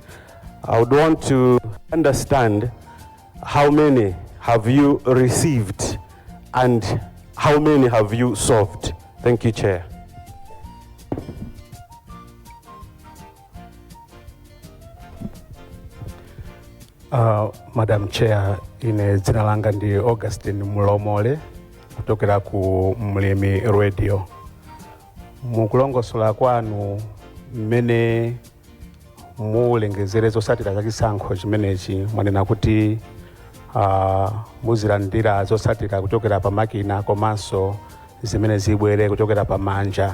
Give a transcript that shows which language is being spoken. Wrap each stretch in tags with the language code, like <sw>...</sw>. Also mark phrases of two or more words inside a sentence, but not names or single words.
<en>I would want to understand how many have you received and how many have you solved? Thank you, Chair. Madam Chair,</en> <ny>ine dzina langa ndi Augustine Mulomole kutokera ku Mlimi Radio. Mukulongosola kwanu mmene mulengezere zotsatira za chisankho chimenechi mwanena kuti muzilandira zotsatira kuchokera pa makina komanso zimene zibwere kuchokera pa manja.</ny>